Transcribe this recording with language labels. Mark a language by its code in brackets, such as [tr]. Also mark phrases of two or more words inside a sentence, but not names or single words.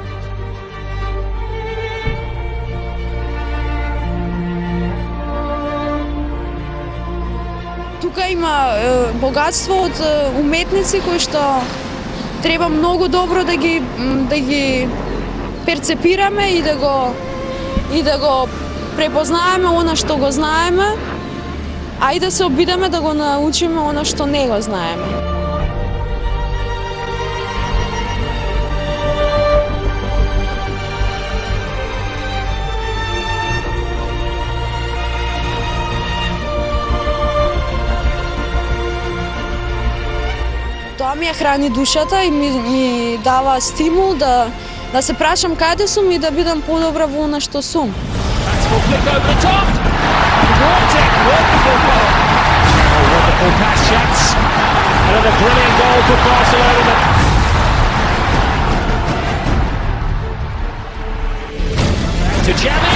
[mk] Тука има богатство od umetници кои што треба многу добро да ги перцепираме и да го препознаеме она што го знаеме, а и да се обидеме да го научиме она што не го знаеме. Тоа ми ја храни душата и ми дава стимул да се прашам каде сум и да бидам подобра во она што сум. [en] Flick over the top. Wonderful goal. Oh, wonderful pass chance. Another brilliant goal for Barcelona. To Xavi.